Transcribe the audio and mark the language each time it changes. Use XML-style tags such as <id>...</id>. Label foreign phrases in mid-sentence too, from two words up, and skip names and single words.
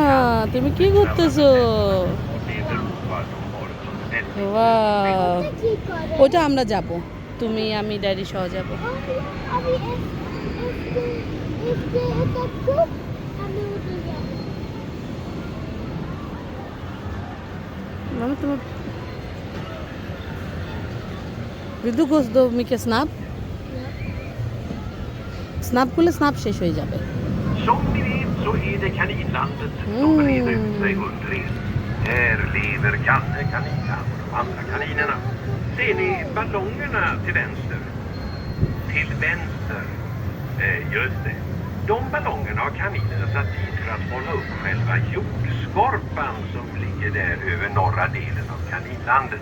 <bn>তুমি কি করতেছো? ওটা আমরা যাব, তুমি আমি ড্যাডি সহ যাব। মানে তোমার</bn> <sv>Vill du gå då mycket snabbt? Snabbt skulle snabbt</sv> <bn>শেষ হয়ে যাবে।</bn> <sv>Som ni vet så är det kaninlandet som breder ut sig under er. Här lever Kalle, Kanina och de andra kaninerna. Ser ni ballongerna till vänster? Till vänster. Just det. De ballongerna har kaninerna satt dit för att hålla upp själva jordskorpan som ligger där över norra delen av kaninlandet.</sv>